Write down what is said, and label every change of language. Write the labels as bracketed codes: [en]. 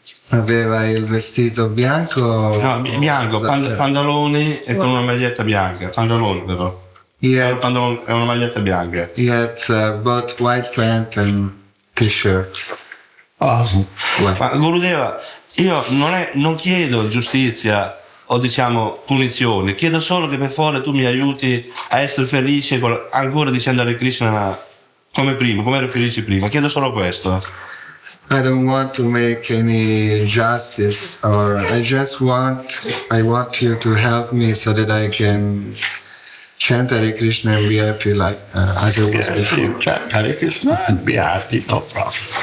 [it] Aveva il vestito bianco? No, bianco, pantaloni e con una maglietta bianca. Pantaloni però. Pantaloni e una maglietta bianca. [en] He had both white pant and t-shirt. [it] Ma Gurudeva, io non chiedo giustizia o diciamo punizioni, chiedo solo che per favore tu mi aiuti a essere felice ancora dicendo Hare Krishna come prima, come ero felice prima. Chiedo solo questo. [en] I don't want to make any justice, or I want you to help me so that I can chant Hare Krishna and be happy like as I was before. You chant Hare Krishna and be happy, no problem.